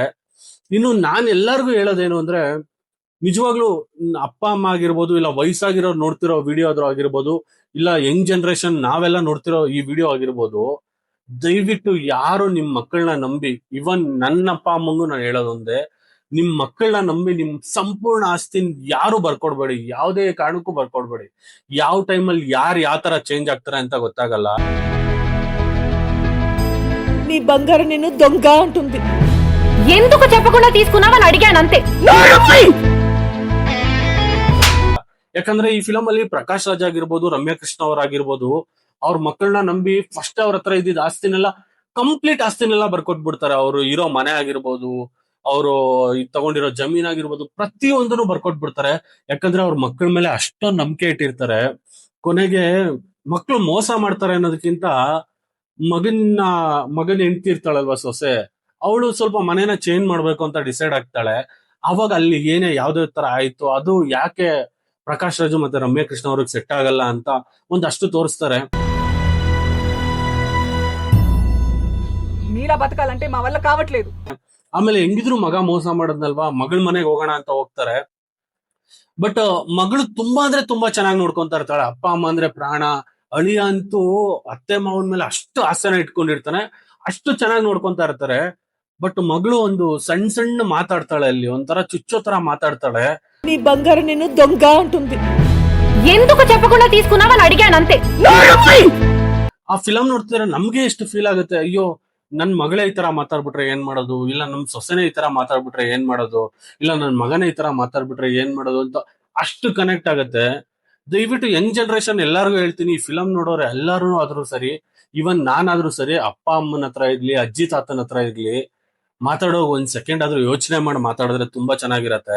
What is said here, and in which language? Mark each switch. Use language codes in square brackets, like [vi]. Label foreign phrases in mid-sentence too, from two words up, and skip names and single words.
[kn] ಇನ್ನು ನಾನ್ ಎಲ್ಲರಿಗೂ ಹೇಳೋದೇನು ಅಂದ್ರೆ, ನಿಜವಾಗ್ಲೂ ಅಪ್ಪ ಅಮ್ಮ ಆಗಿರ್ಬೋದು, ಇಲ್ಲ ವಯಸ್ಸಾಗಿರೋರು ನೋಡ್ತಿರೋ ವಿಡಿಯೋ ಆದ್ರೂ ಆಗಿರ್ಬೋದು, ಇಲ್ಲ [en] young generation [kn] ನಾವೆಲ್ಲ ನೋಡ್ತಿರೋ ಈ ವಿಡಿಯೋ ಆಗಿರ್ಬೋದು, ದಯವಿಟ್ಟು ಯಾರು ನಿಮ್ ಮಕ್ಕಳನ್ನ ನಂಬಿ, ಇವನ್ ನನ್ನ ಅಪ್ಪ ಅಮ್ಮಂಗೂ ನಾನು ಹೇಳೋದೊಂದೇ, ನಿಮ್ ಮಕ್ಕಳನ್ನ ನಂಬಿ ನಿಮ್ ಸಂಪೂರ್ಣ ಆಸ್ತಿನ ಯಾರು ಬರ್ಕೊಡ್ಬೇಡಿ, ಯಾವುದೇ ಕಾರಣಕ್ಕೂ ಬರ್ಕೊಡ್ಬೇಡಿ. ಯಾವ ಟೈಮಲ್ಲಿ ಯಾರು ಯಾವ ತರ ಚೇಂಜ್ ಆಗ್ತಾರೆ ಅಂತ ಗೊತ್ತಾಗಲ್ಲ. [te] నీ బంగారు నిన్ను దొంగ అంటుంది. ఎందుకు చెప్పకుండా తీసుకున్నావని అడిగానంతే. [kn] ಯಾಕಂದ್ರೆ ಈ ಫಿಲಂ ಅಲ್ಲಿ ಪ್ರಕಾಶ್ ರಾಜ್ ಆಗಿರ್ಬೋದು, ರಮ್ಯಾ ಕೃಷ್ಣ ಅವರಾಗಿರ್ಬೋದು, ಅವ್ರ ಮಕ್ಕಳನ್ನ ನಂಬಿ ಫಸ್ಟ್ ಅವ್ರ ಹತ್ರ ಇದ್ದಿದ್ದ ಆಸ್ತಿನೆಲ್ಲ ಕಂಪ್ಲೀಟ್ ಆಸ್ತಿನೆಲ್ಲ ಬರ್ಕೊಟ್ಬಿಡ್ತಾರೆ. ಅವರು ಇರೋ ಮನೆ ಆಗಿರ್ಬೋದು, ಅವರು ತಗೊಂಡಿರೋ ಜಮೀನ್ ಆಗಿರ್ಬೋದು, ಪ್ರತಿಯೊಂದನ್ನು ಬರ್ಕೊಟ್ಬಿಡ್ತಾರೆ. ಯಾಕಂದ್ರೆ ಅವ್ರ ಮಕ್ಕಳ ಮೇಲೆ ಅಷ್ಟೊಂದು ನಂಬಿಕೆ ಇಟ್ಟಿರ್ತಾರೆ. ಕೊನೆಗೆ ಮಕ್ಕಳು ಮೋಸ ಮಾಡ್ತಾರೆ ಅನ್ನೋದಕ್ಕಿಂತ ಮಗನ್ ಹೆಂಡತಿ ಇರ್ತಾಳಲ್ವಾ ಸೊಸೆ, ಅವಳು ಸ್ವಲ್ಪ ಮನೇನ ಚೇಂಜ್ ಮಾಡ್ಬೇಕು ಅಂತ ಡಿಸೈಡ್ ಆಗ್ತಾಳೆ. ಅವಾಗ ಅಲ್ಲಿ ಏನೇ ಯಾವ್ದೇ ತರ ಆಯ್ತು, ಅದು ಯಾಕೆ ಪ್ರಕಾಶ್ ರಾಜು ಮತ್ತೆ ರಮ್ಯಾ ಕೃಷ್ಣ ಅವ್ರಿಗೆ ಸೆಟ್ ಆಗಲ್ಲ ಅಂತ ಒಂದಷ್ಟು ತೋರಿಸ್ತಾರೆ. [te] మీలా బతకాలంటే మా వల్ల కావట్లేదు. [kn] ಆಮೇಲೆ ಹೆಂಗಿದ್ರು ಮಗ ಮೋಸ ಮಾಡದ್ನಲ್ವಾ, ಮಗಳ ಮನೆಗೆ ಹೋಗೋಣ ಅಂತ ಹೋಗ್ತಾರೆ. ಬಟ್ ಮಗಳು ತುಂಬಾ ಅಂದ್ರೆ ತುಂಬಾ ಚೆನ್ನಾಗಿ ನೋಡ್ಕೊಂತಾ ಇರ್ತಾಳೆ. ಅಪ್ಪ ಅಮ್ಮ ಅಂದ್ರೆ ಪ್ರಾಣ. ಅಳಿಯ ಅಂತೂ ಅತ್ತೆ ಮಾವನ ಮೇಲೆ ಅಷ್ಟು ಆಸೆನ ಇಟ್ಕೊಂಡಿರ್ತಾನೆ, ಅಷ್ಟು ಚೆನ್ನಾಗಿ ನೋಡ್ಕೊಂತಾ ಇರ್ತಾರೆ. ಬಟ್ ಮಗಳು ಒಂದು ಸಣ್ಣ ಸಣ್ಣ ಮಾತಾಡ್ತಾಳೆ, ಅಲ್ಲಿ ಒಂಥರ ಚುಚ್ಚೋ ತರ ಮಾತಾಡ್ತಾಳೆ. [te] నీ బంగారం నేను దొంగ అంటుంది. ఎందుకు చెప్పకుండా తీసుకున్నావని అడిగానంతే. [kn] ಆ ಫಿಲಂ ನೋಡ್ತಿದ್ರೆ ನಮ್ಗೆ ಎಷ್ಟು ಫೀಲ್ ಆಗುತ್ತೆ, ಅಯ್ಯೋ ನನ್ ಮಗಳೇ ಈ ತರ ಮಾತಾಡ್ಬಿಟ್ರೆ ಏನ್ ಮಾಡೋದು, ಇಲ್ಲ ನಮ್ ಸೊಸೆನೇ ಈ ತರ ಮಾತಾಡ್ಬಿಟ್ರೆ ಏನ್ ಮಾಡೋದು, ಇಲ್ಲ ನನ್ ಮಗನೇ ಈ ತರ ಮಾತಾಡ್ಬಿಟ್ರೆ ಏನ್ ಮಾಡೋದು ಅಂತ ಅಷ್ಟು ಕನೆಕ್ಟ್ ಆಗುತ್ತೆ. ದಯವಿಟ್ಟು [en] young generation [kn] ಎಲ್ಲಾರ್ಗು ಹೇಳ್ತೀನಿ, ಈ ಫಿಲಂ ನೋಡೋರು ಎಲ್ಲಾರು ಆದ್ರೂ ಸರಿ, ಇವನ್ ನಾನಾದ್ರೂ ಸರಿ, ಅಪ್ಪ ಅಮ್ಮನ ಹತ್ರ ಇರ್ಲಿ, ಅಜ್ಜಿ ತಾತನ ಹತ್ರ ಇರ್ಲಿ, ಮಾತಾಡೋ ಒಂದ್ ಸೆಕೆಂಡ್ ಆದ್ರೂ ಯೋಚನೆ ಮಾಡಿ ಮಾತಾಡಿದ್ರೆ ತುಂಬಾ ಚೆನ್ನಾಗಿರತ್ತೆ.